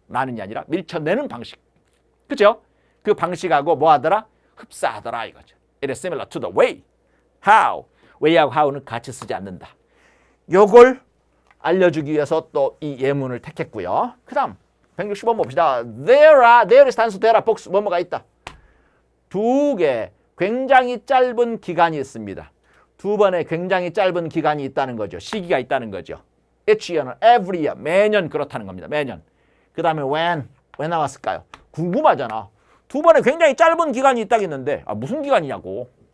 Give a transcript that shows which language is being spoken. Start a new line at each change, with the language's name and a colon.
Korean: 라는이 아니라 밀쳐내는 방식. 그죠? 그 방식하고 뭐 하더라? 흡사하더라 이거죠.
English: It is similar to the way. How.
Korean: way하고 how는 같이 쓰지 않는다. 요걸 알려주기 위해서 또 이 예문을 택했고요. 그 다음 160번 봅시다.
English: There is
Korean: 단수
English: there are books
Korean: 뭐뭐가 있다. 두 개 굉장히 짧은 기간이 있습니다. 두 번의 굉장히 짧은 기간이 있다는 거죠. 시기가 있다는 거죠. each year는 every year, 매년 그렇다는 겁니다. 매년. 그 다음에 when, 왜 나왔을까요? 궁금하잖아. 두 번에 굉장히 짧은 기간이 있다겠는데 무슨 기간이냐고.